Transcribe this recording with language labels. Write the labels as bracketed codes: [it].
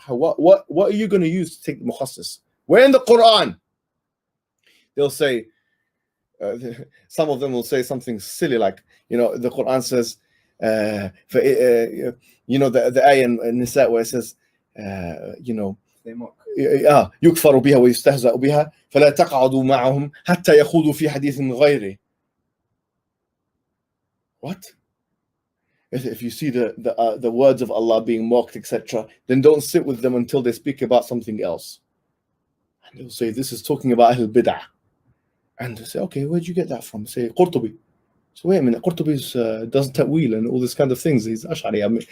[en] What are you going to use to take mukhassis? Where in the Quran? They'll say, some of them will say something silly like, the Quran says, the ayah in Nisa where it says, They mock. [ar] يكفر بها ويستهزأ بها فلا تقعدوا معهم حتى يخوضوا في حديث غيره. [en] What? If you see the words of Allah being mocked, etc., then don't sit with them until they speak about something else. And they'll say this is talking about Ahl Bid'ah. And they say, okay, where'd you get that from? Say Qurtubi. So wait a minute, Qurtubi does ta'wil and all this kind of things. He's Ash'ari.